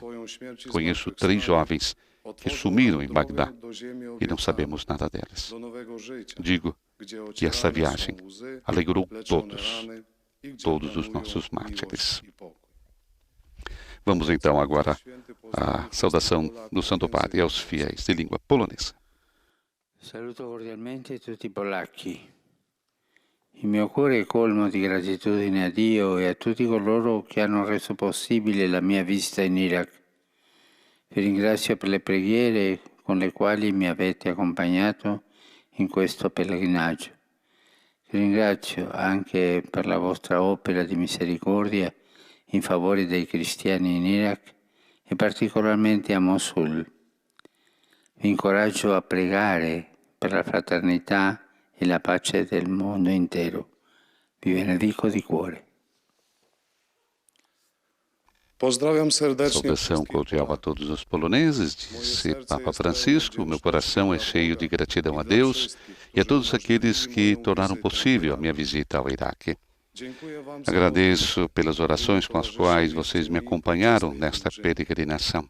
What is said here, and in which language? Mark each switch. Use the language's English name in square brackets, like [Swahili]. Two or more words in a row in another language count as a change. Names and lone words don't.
[Portuguese] Conheço 3 jovens que sumiram em Bagdá e não sabemos nada delas. Digo que essa viagem alegrou todos os nossos mártires. Vamos então agora à saudação do Santo Padre aos fiéis de língua polonesa. [Italian] Saluto cordialmente tutti i polacchi. Il mio cuore è colmo di gratitudine a Dio e a tutti coloro che hanno reso possibile la mia visita in Iraq. Vi ringrazio per le preghiere con le quali mi avete accompagnato in questo pellegrinaggio. Vi ringrazio anche per la vostra opera di misericordia in favore dei cristiani in Iraq e particolarmente a Mosul. Vi incoraggio a pregare per la fraternità e la pace del mondo intero. Vi benedico di cuore. [Portuguese] Saudação cordial a todos os poloneses, disse Papa Francisco. Meu coração é cheio de gratidão a Deus e a todos aqueles que tornaram possível a minha visita ao Iraque. Agradeço pelas orações com as quais vocês me acompanharam nesta peregrinação.